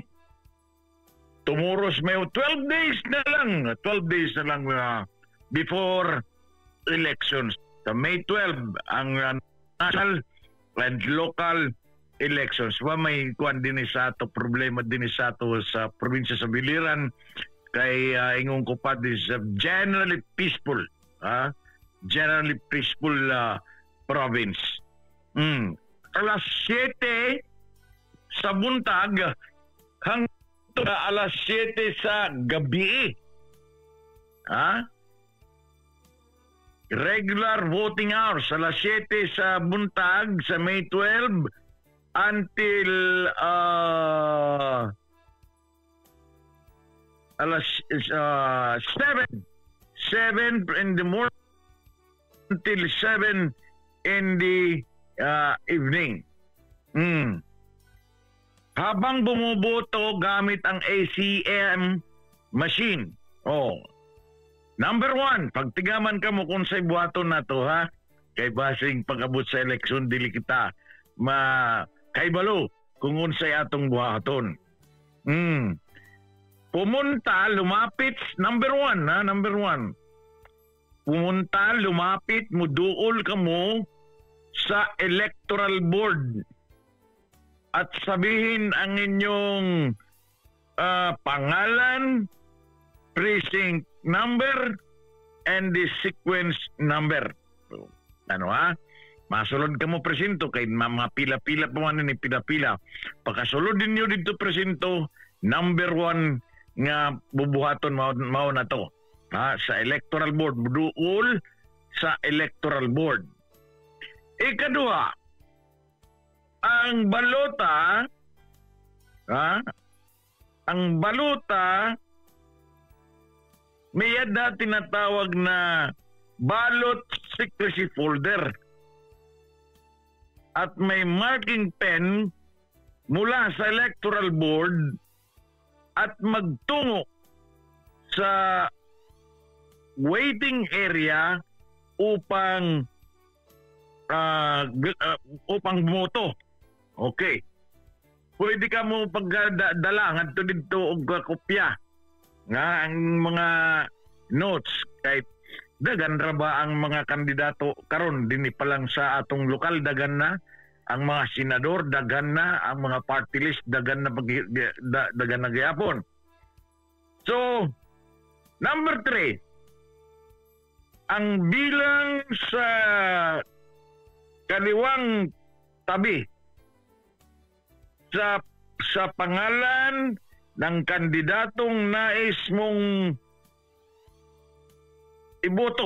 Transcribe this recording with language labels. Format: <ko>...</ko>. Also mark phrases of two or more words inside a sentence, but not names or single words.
<en>Tomorrow's may 12 days</en> <tl>na lang</tl> <en>before elections.</en> <ceb>Sa May 12 ang</ceb> <en>national and local elections.</en> <ceb>May kuan din sa ato, problema din sa ato sa probinsya sa Biliran kay ingong kupad is</ceb> <en>generally peaceful, generally peaceful province.</en> <ceb>Alas 7 sa buntag hangtod alas 7 sa gabi. Regular voting hours alas 7 sa buntag sa May 12 until alas 7 in the morning until 7 in the evening.</ceb> <tl>Habang bumuboto gamit ang ACM machine.</tl> <ceb>Number 1, pagtigaman ka mo kung sa'y buhaton na to, kay basing pag-abot sa eleksyon, dili kita kaibalo kung unsay atong buhaton.</ceb> <tl>Pumunta, lumapit, number 1, number 1. Pumunta, lumapit,</tl> <ceb>muduol ka mo</ceb> <tl>sa electoral board at sabihin ang inyong pangalan,</tl> <en>precinct number, and the sequence number. So,</en> <ceb>masulod ka mo presinto kay mga pila-pila pa man ni pila-pila. Pagkasulod din nyo dito presinto, number 1 nga bubuhaton mao na to. Sa electoral board, duol sa electoral board.</ceb> <tl>Ikaduha, ang balota, may yada tinatawag na</tl> <en>ballot secrecy folder.</en> <tl>at may</tl> <en>marking pen</en> <tl>mula sa electoral board at magtungo sa</tl> <en>waiting area</en> <tl>upang bumoto. Okay.</tl> <ceb>Pwede ka mo pagdala ngadto didto og kopya nga ang mga notes kahit dagan ra ba ang mga kandidato karon dinhi pa lang sa atong lokal, dagan na ang mga senador, dagan na ang mga</ceb> <en>party list,</en> <ceb>dagan na dagan na gyapon.</ceb> <en>So number 3,</en> <tl>ang bilang sa kaliwang tabi sa pangalan ng kandidatong nais mong iboto.</tl>